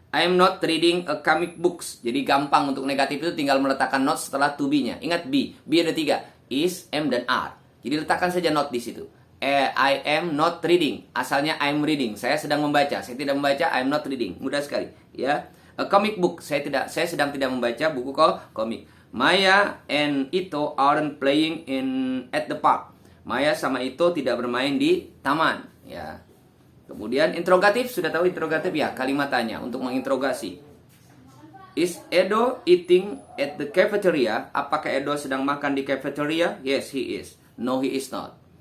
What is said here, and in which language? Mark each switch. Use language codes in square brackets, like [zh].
[en] I am not reading a comic books. [id] Jadi gampang untuk negatif itu tinggal meletakkan not setelah to be-nya. Ingat be ada 3. Is, am, dan are. Jadi letakkan saja not di situ. [en] I am not reading. [id] Asalnya [en] I am reading. [id] Saya sedang membaca. Saya tidak membaca. [en] I am not reading. [id] Mudah sekali. Ya. [en] A comic book. [id] Saya sedang tidak membaca buku komik. [en] Maya and Ito aren't playing at the park. [id] Maya sama Ito tidak bermain di taman. Ya. Kemudian interrogatif. Sudah tahu interrogatif ya? Kalimat tanya untuk menginterogasi. [en] Is Edo eating at the cafeteria? [id] Apakah Edo sedang makan di cafeteria? [en] Yes, he is. No, he is not.